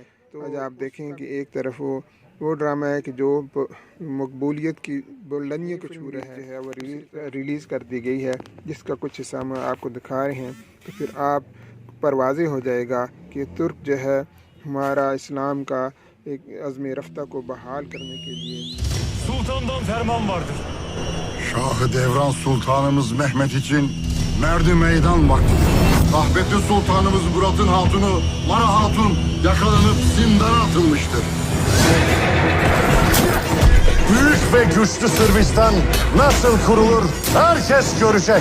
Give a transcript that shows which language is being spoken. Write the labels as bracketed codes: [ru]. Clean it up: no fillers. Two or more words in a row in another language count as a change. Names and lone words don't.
[ur] تو آج آپ دیکھیں کہ ایک طرف وہ ڈرامہ ہے کہ جو مقبولیت کی بلندیوں کو چھو رہا ہے، وہ ریلیز کر دی گئی ہے، جس کا کچھ حصہ ہم آپ کو دکھا رہے ہیں۔ تو پھر آپ پر واضح ہو جائے گا کہ ترک جو ہے ہمارا اسلام کا ایک عزم رفتہ کو بحال کرنے کے لیے [tr] Sultan'dan ferman vardır. Şahı Devran Sultanımız Mehmet için merdi meydan vaktidir. Rahmetli Sultanımız Murat'ın hatunu Mara Hatun yakalanıp zindana atılmıştır. Büyük ve güçlü Sırbistan nasıl kurulur herkes görecek.